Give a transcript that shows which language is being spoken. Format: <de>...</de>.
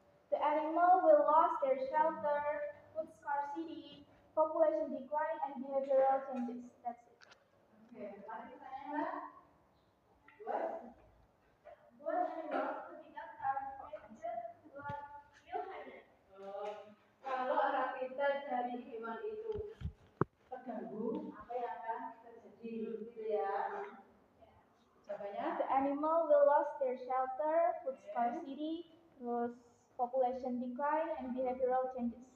<en>The animal will lose their shelter, food scarcity, population decline, and behavioral changes. That's it. Okay,</en> <id>lagi pertanyaan Mbak.</id> <en>What animals without our nature, what will happen?</en> <id>Kalau habitat dari hewan itu terganggu, apa yang akan terjadi, gitu ya? Jawabannya,</id> <en>the animal will lose their shelter, food scarcity,</en> <id>terus</id> <en>population decline, and behavioral changes.</en>